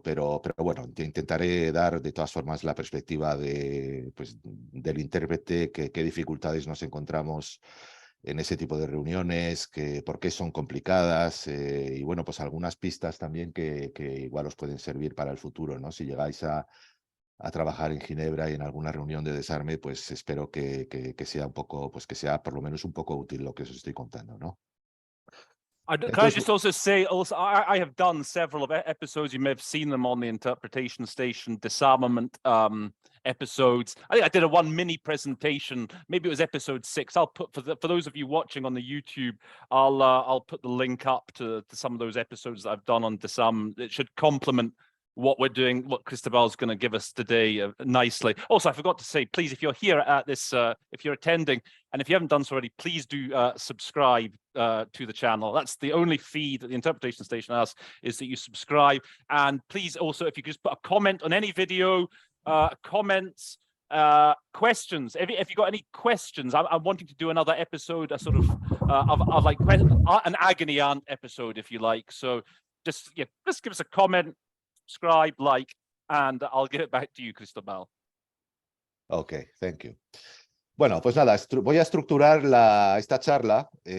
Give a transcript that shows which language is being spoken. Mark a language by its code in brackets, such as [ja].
[es] Pero bueno, intentaré dar de todas formas la perspectiva del intérprete, qué dificultades nos encontramos en ese tipo de reuniones, por qué son complicadas y bueno, pues algunas pistas también que igual os pueden servir para el futuro, ¿no? Si llegáis a trabajar en Ginebra y en alguna reunión de desarme, pues espero que sea un poco, pues que sea por lo menos un poco útil lo que os estoy contando, ¿no? [en] Can I just also say, I have done several of episodes, you may have seen them on the Interpretation Station disarmament episodes. I think I did one mini presentation, maybe it was episode 6. I'll put, for those of you watching on the YouTube, I'll put the link up to some of those episodes that I've done on disarmament. It should complement what we're doing, what Cristobal's going to give us today nicely. Also, I forgot to say, please, if you're here at this, if you're attending, and if you haven't done so already, please do subscribe to the channel. That's the only fee that the Interpretation Station asks, is that you subscribe. And please also, if you could just put a comment on any video, comments, questions. If you got any questions, I'm wanting to do another episode, a sort of like an agony aunt episode, if you like. So just give us a comment, subscribe, like, and I'll give it back to you, Cristobal. Okay, thank you. [es] Bueno, pues nada, voy a estructurar esta charla.